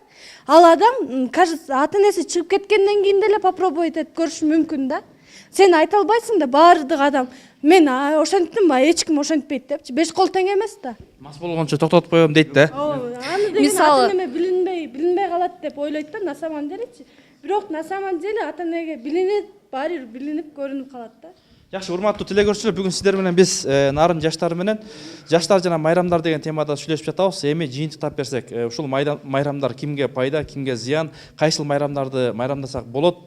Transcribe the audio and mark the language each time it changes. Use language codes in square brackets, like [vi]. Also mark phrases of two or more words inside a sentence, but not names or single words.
[ky] Ал адам, кажется, ата-энеси чыгып кеткенден кийин деле попробовать этип көрүшү мүмкүн да. Сен айта албайсың да, баардык адам мен ошентиптим ба, эч ким ошентпейт депчи. 5 кол тең эмес да. Мас болгончо токтотуп коем дейт да. Аны деген ата-энеме билинбей калат деп ойлойт да, [ru] на самом делечи. [ky] Бирок [ru] на самом деле [ky] ата-энеге билинет, баары бир билинип көрүнүп калат да. Жакшы, урматтуу тилегөрчүлөр, бүгүн сиздер менен биз нарын жаштары менен жаштар жана майрамдар деген темада сүйлөшүп жатабыз. Эми жыйынтыктап берсек, ушул майрамдар кимге пайда, кимге зыян, кайсыл майрамдарды майрамдасак болот?